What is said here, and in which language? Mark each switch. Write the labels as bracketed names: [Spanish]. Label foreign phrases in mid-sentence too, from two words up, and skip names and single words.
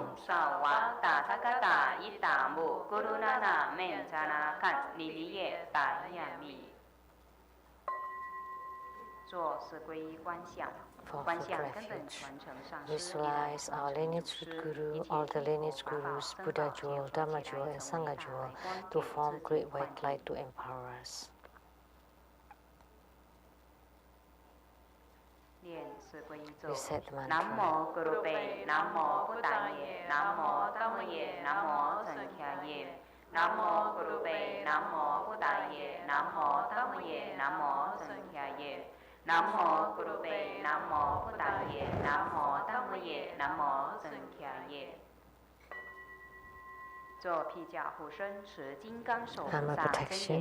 [English] For refuge, visualize our lineage Guru, all the lineage Gurus, Buddha jewel, Dharma jewel, and Sangha jewel to form great white light to empower us. Recite the mantra. [Pali] Namo Gurupe, Namo Buddhaye, Namo Dhammaye, Namo Sankhyaye. Namo Gurupe, Namo Buddhaye, Namo Dhammaye, Namo Sankhyaye. Namo Gurupe, Namo Buddhaye, Namo Dhammaye, Namo Sankhyaye. [English] Dharma protection.